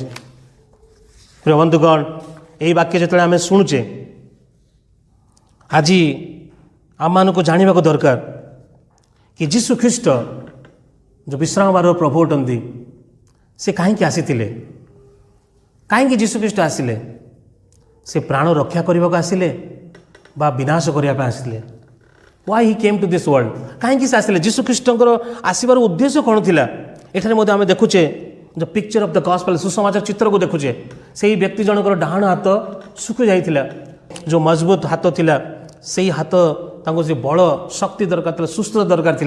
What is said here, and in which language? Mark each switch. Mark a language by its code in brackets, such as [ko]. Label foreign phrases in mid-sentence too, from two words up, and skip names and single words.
[or] ପ୍ରିୟ ବନ୍ଧୁଗଣ, ଏହି ବାକ୍ୟ ଯେତେବେଳେ ଆମେ ଶୁଣୁଛେ, ଆଜି ଆମମାନଙ୍କୁ ଜାଣିବାକୁ ଦରକାର କି ଯୀଶୁ ଖ୍ରୀଷ୍ଟ ଯେଉଁ ବିଶ୍ରାମବାରର ପ୍ରଭୁ ଅଟନ୍ତି, ସେ କାହିଁକି ଆସିଥିଲେ? କାହିଁକି ଯୀଶୁ ଖ୍ରୀଷ୍ଟ ଆସିଲେ? ସେ ପ୍ରାଣ ରକ୍ଷା କରିବାକୁ ଆସିଲେ ବା ବିନାଶ କରିବା ପାଇଁ ଆସିଲେ? [en] Why he came to this world? [or] କାହିଁକି ସେ ଆସିଲେ? ଯୀଶୁ ଖ୍ରୀଷ୍ଟଙ୍କର ଆସିବାର ଉଦ୍ଦେଶ୍ୟ କ'ଣ ଥିଲା? ଏଠାରେ ମଧ୍ୟ ଆମେ ଦେଖୁଛେ [en] the picture of the gospel, [or] ସୁସମାଚାର ଚିତ୍ରକୁ ଦେଖୁଛେ। ସେହି ବ୍ୟକ୍ତି ଜଣଙ୍କର ଡାହାଣ ହାତ ଶୁଖି ଯାଇଥିଲା। ଯେଉଁ ମଜବୁତ ହାତ ଥିଲା, ସେଇ ହାତ ତାଙ୍କୁ ସେ ବଳ ଶକ୍ତି ଦରକାର ଥିଲା, ସୁସ୍ଥ ଦରକାର ଥିଲା।